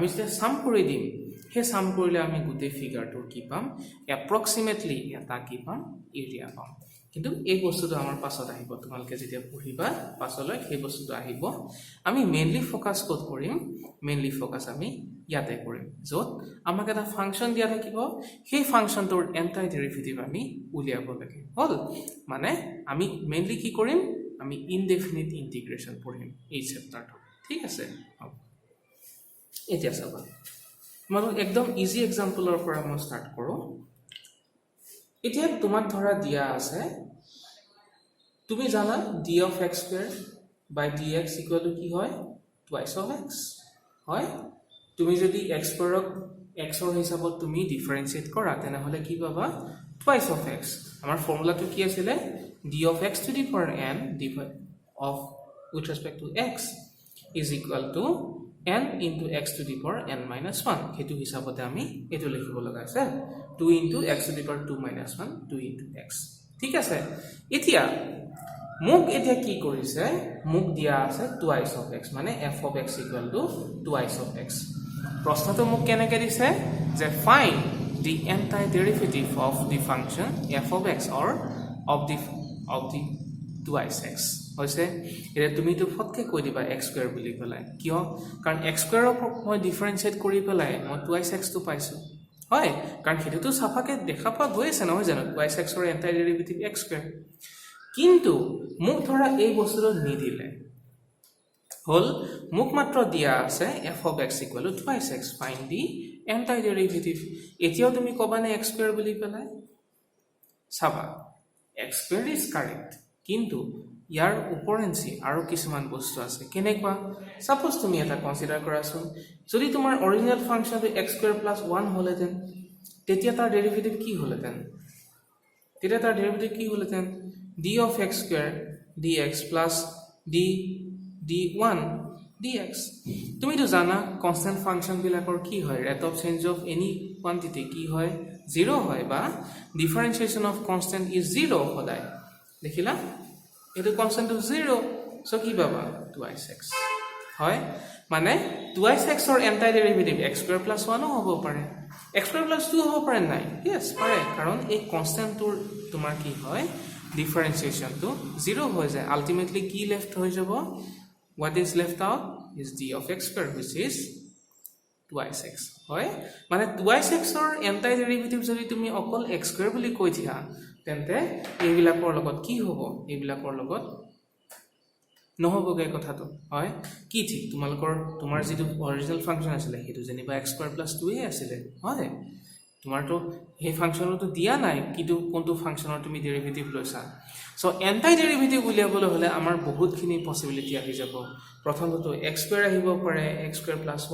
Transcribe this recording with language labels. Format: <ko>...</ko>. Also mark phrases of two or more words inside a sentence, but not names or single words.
<as>যেতিয়া সাম কৰি দিম হে সাম কৰিলে আমি গুটেই ফিগাৰটোৰ কি পাম এপ্ৰক্সিমেটলি এটা কি পাম এৰিয়া পাম কিন্তু এই বস্তুটো আমাৰ পাছত আহিব তোমালকে যেতিয়া পঢ়িবা পাছলৈ সেই বস্তুটো আহিব আমি</as> <en>mainly focus</en> <as>ক'ত কৰিম</as> <en>mainly focus</en> <as>আমি ইয়াতে কৰিম যত আমাক এটা ফাংচন দিয়া থাকিব সেই ফাংচনটোৰ</as> <en>anti derivative</en> <as>আমি উলিয়াব লাগে হল মানে আমি মেইনলি কি কৰিম আমি</as> <en>indefinite integration</en> <as>পঢ়িম এই চেপ্টাৰটো ঠিক আছে এতিয়া চাবা মানে একদম</as> <en>easy exampleৰ</en> <as>পৰা মই স্টাৰ্ট কৰো এতিয়া তোমাক ধৰা দিয়া আছে তুমি জানা</as> <en>d of x square by dx equal to</en> <as>কি হয়</as> <en>twice of x</en> <as>হয় তুমি যদি x স্কয়াৰক x ৰ হিচাপত তুমি ডিফাৰেন্সিয়েট কৰা তেনে হলে কি পাবা</as> <en>twice of x</en> <as>আমাৰ ফৰ্মুলাটো কি আছিল</as> <en>d of x to the power n divided of with respect to x is equal to n into x to the power n minus 1</en> <as>হেতু হিচাপতে আমি এটো লিখিব লগা আছে</as> <en>2 into x to the power 2 minus 1 2 into x</en> <as>ঠিক আছে এতিয়া মুক এতিয়া কি কৰিছে মুক দিয়া</as> <en>আছে twice of x মানে f of x equal to twice of x</en> <as>প্ৰশ্নটো মুক কেনেকৈ দিছে যে</as> <en>find the antiderivative of the function f of x or of the twice x</en> <as>হৈছে এটা তুমি তো ফটকে কৈ দিবা</as> <en>x square</en> <as>বুলি পেলাই কিয় কাৰণ</as> <en>x squareক</en> <as>মই ডিফাৰেন্সিয়েট কৰি পেলাই মই</as> <en>twice x</en> <as>টো পাইছো হয় কাৰণ হেতুটো সাফাকে দেখা পা গৈ আছে নহয় জানো</as> <en>twice x</en> <as>ৰ</as> <en>antiderivative x square</en> <as>কিন্তু মুক ধৰা এই বস্তুটো নিদিলে হল মুক মাত্ৰ দিয়া আছে</as> <en>f of x equal to twice x find the antiderivative</en> <as>এতিয়াও তুমি কবানে</as> <en>x square</en> <as>বুলি পেলাই চাবা</as> <en>x square is correct</en> <as>কিন্তু ইয়াৰ উপৰেঞ্চি আৰু কিছুমান বস্তু আছে কেনেকুৱা সাপোজ তুমি এটা কনসিডাৰ কৰাছোন যদি তোমাৰ</as> <en>original functionটো x square plus 1</en> <as>হলেতেন তেতিয়া তাৰ ডেৰিভেটিভ কি হলেতেন তেতিয়া তাৰ ডেৰিভেটিভ কি হলেতেন</as> <en>d of x square dx plus d1 dx</en> <as>তুমি তো জানা</as> <en>constant function</en> <as>বিলাকৰ কি হয়</as> <en>rate of change of any quantity</en> <as>কি হয় 0 হয় বা</as> <en>differentiation of constant is 0</en> <as>সদায় দেখিলা এটো কনস্ট্যান্ট 0 সো কি পাবা 2x হয় মানে 2x ৰ</as> <en>anti derivative x square plus 1</en> <as>হ'ব পাৰে</as> <en>x square plus 2</en> <as>হ'ব পাৰে নাই यस পাৰে কাৰণ এই কনস্ট্যান্টৰ তোমাৰ কি হয়</as> <en>differentiation to 0</en> <as>হৈ যায় ultimately কি left হৈ যাব</as> <en>what is left out is d of x square which is twice x</en> <as>হয় মানে twice x ৰ</as> <en>anti derivative</en> <as>যদি তুমি অকল</as> <en>x square</en> <as>বুলি কৈ দিয়া তেন্তে এইবিলাকৰ লগত কি হ'ব এইবিলাকৰ লগত নহবগে কথাটো হয় কি ঠিক তোমাৰ যেটো</as> <en>original function</en> <as>আছিল হেতু যেনিবা</as> <en>x square plus 2</en> <as>এ আছিল হয় তোমাৰটো এই ফাংচনটো দিয়া নাই কিন্তু কোনটো ফাংচনৰ তুমি ডেৰিভেটিভ লৈছা সো</as> <en>anti derivative</en> <as>উলিয়াবলৈ হলে আমাৰ বহুতখিনি পসিবিলিটি আহি যাব প্ৰথমটো</as> <en>x square</en> <as>আহিব পাৰে</as> <en>x square plus</en>